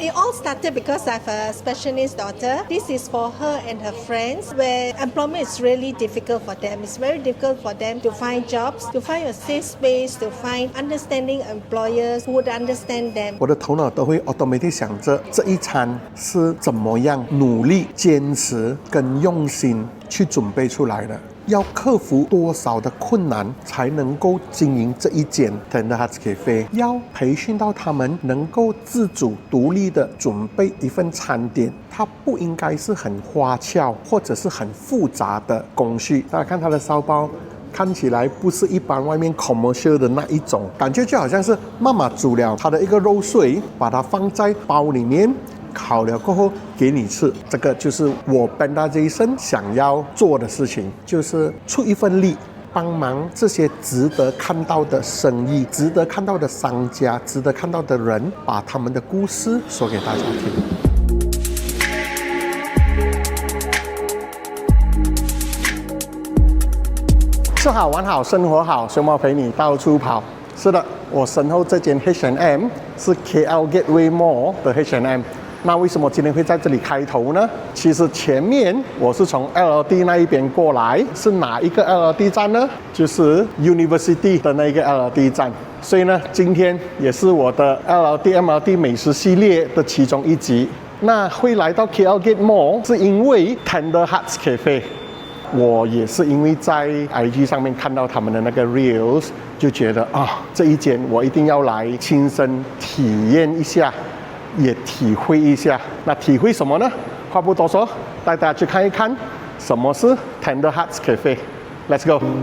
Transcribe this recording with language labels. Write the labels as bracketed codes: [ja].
[en] It all started because I have a special needs daughter. This is for her and her friends where employment is really difficult for them. It's very difficult for them to find jobs, to find a safe space, to find understanding employers who would understand them. [zh] 我的头脑都会 automatic 想着这一餐是怎么样努力、坚持跟用心去准备出来的。要克服多少的困难才能够经营这一间 Tender Hearts Cafe？要培训到他们能够自主独立的准备一份餐点，它不应该是很花俏或者是很复杂的工序。大家看它的烧包，看起来不是一般外面 commercial 的那一种，感觉就好像是妈妈煮了它的一个肉碎，把它放在包里面。烤了过后给你吃，这个就是我 Panda Jason 想要做的事情，就是出一份力，帮忙这些值得看到的生意、值得看到的商家、值得看到的人，把他们的故事说给大家听。吃好玩好生活好，熊猫陪你到处跑。是的，我身后这间 H&M 是 KL Gateway Mall 的 H&M。那为什么今天会在这里开头呢？其实前面我是从 LRT 那一边过来，是哪一个 LRT 站呢？就是 University 的那个 LRT 站。所以呢，今天也是我的 LRT 美食系列的其中一集。那会来到 KL Gate Mall 是因为 Tender Hearts Cafe。我也是因为在 IG 上面看到他们的那个 Reels， 就觉得这一间我一定要来亲身体验一下。也体会一下，那体会什么呢？话不多说，带大家去看一看什么是 Tender Hearts Cafe。 [en] Let's go。